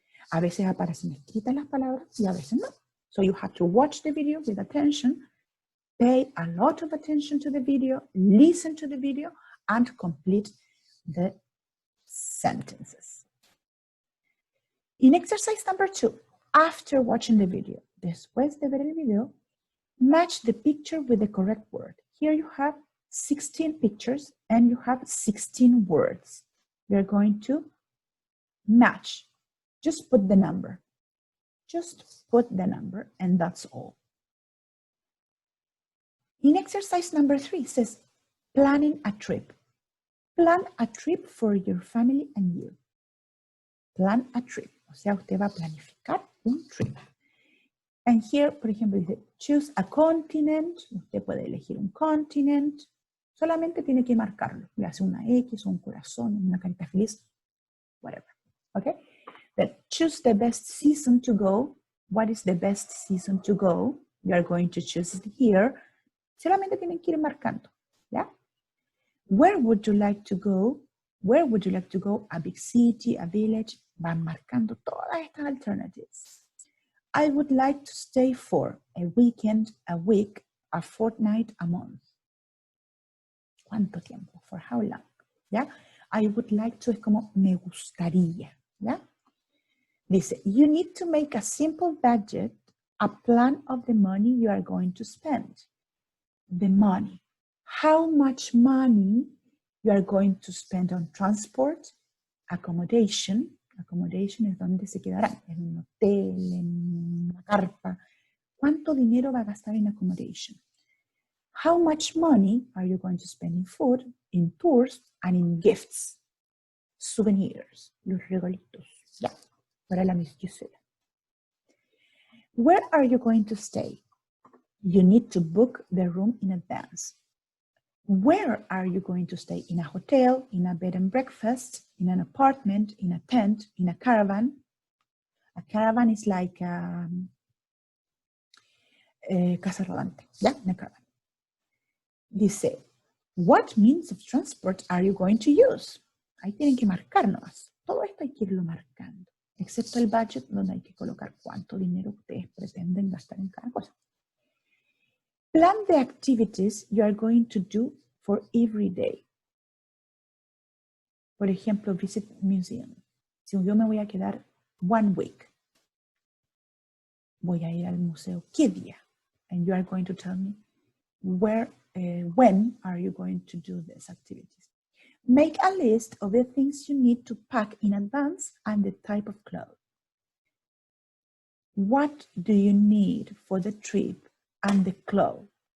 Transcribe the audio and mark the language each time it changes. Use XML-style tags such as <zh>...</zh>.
<es>A veces aparecen escritas las palabras y a veces no.</es> <en>So you have to watch the video with attention, pay a lot of attention to the video, listen to the video, and complete the sentences. In exercise number 2, after watching the video,</en> <es>después de ver el video,</es> <en>match the picture with the correct word. Here you have 16 pictures and you have 16 words. You're going to match. Just put the number. Just put the number and that's all. In exercise number 3, it says planning a trip. Plan a trip for your family and you. Plan a trip.</en> <es>O sea, usted va a planificar un trip.</es> <en>And here,</en> <es>por ejemplo, dice,</es> <en>choose a continent.</en> <es>Usted puede elegir un continent. Solamente tiene que marcarlo. Le hace una X, un corazón, una carita feliz,</es> <en>whatever. Okay? Then choose the best season to go. What is the best season to go? You are going to choose it here.</en> <es>Solamente tienen que ir marcando. ¿Ya?</es> <en>Where would you like to go? Where would you like to go? A big city, a village.</en> <es>Van marcando todas estas</es> <en>alternatives. I would like to stay for a weekend, a week, a fortnight, a month.</en> <es>¿Cuánto tiempo?</es> <en>For how long?</en> <es>¿Ya?</es> <en>I would like to</en> <es>es como me gustaría, ¿ya? Dice,</es> <en>you need to make a simple budget, a plan of the money you are going to spend. The money. How much money you are going to spend on transport, accommodation.</en> <es>Accommodation es donde se quedarán, en un hotel, en una carpa. ¿Cuánto dinero va a gastar en accommodation?</es> <en>How much money are you going to spend in food, in tours, and in gifts?</en> <es>Souvenirs, los regalitos. Ya, para la Miss Gisela.</es> <en>Where are you going to stay? You need to book the room in advance. Where are you going to stay? In a hotel, in a bed and breakfast, in an apartment, in a tent, in a caravan? A caravan is like</en> <es>casa rodante,</es> <en>yeah, in a caravan.</en> <es>Dice,</es> <en>what means of transport are you going to use?</en> <es>Ahí tienen que marcar nomás. Todo esto hay que irlo marcando, excepto el budget donde hay que colocar cuánto dinero ustedes pretenden gastar en cada cosa.</es> <en>Plan the activities you are going to do for every day.</en> <es>Por ejemplo, visit museum. Si yo me voy a quedar</es> <en>1 week,</en> <es>voy a ir al museo. ¿Qué día?</es> <en>And you are going to tell me where, when are you going to do these activities? Make a list of the things you need to pack in advance and the type of clothes. What do you need for the trip and the clothes?</en>